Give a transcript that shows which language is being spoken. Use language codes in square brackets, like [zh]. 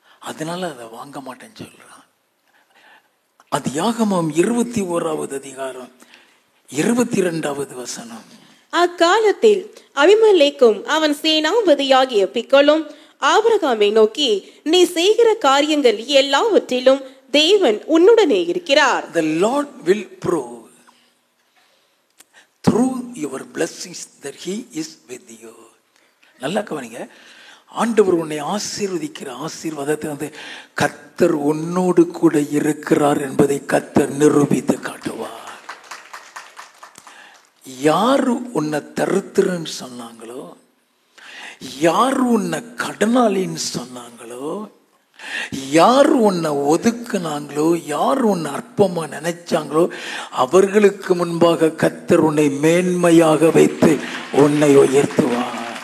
[ta] அதனால அதை வாங்க மாட்டேன்னு சொல்றான். ஆதியாகமம் 21வது அதிகாரம் 22வது வசனம். அக்காலத்தில் அபிமெலேக்கும் அவன் சேனாபதியாகிய பிக்கோலும் ஆபிரகாமை நோக்கி, நீ செய்கிற காரியங்கள் எல்லாவற்றிலும் தேவன் உன்னுடனே இருக்கிறார். [en] The Lord will prove through your blessings that he is with you. [ta] நல்லா கவனிங்க. ஆண்டவர் உன்னை ஆசீர்வதிக்கிற ஆசீர்வாதத்தை வந்து கர்த்தர் உன்னோடு கூட இருக்கிறார் என்பதை கர்த்தர் நிரூபித்து காட்டுவார். யாரு உன்னை தருத்திரன்னு சொன்னாங்களோ, யாரு உன்னை கடனாளின்னு சொன்னாங்களோ, யார் உன்னை ஒதுக்குனாங்களோ, யார் உன்னை அற்பமா நினைச்சாங்களோ, அவர்களுக்கு முன்பாக கர்த்தர் உன்னை மேன்மையாக வைத்து உன்னை உயர்த்துவார்.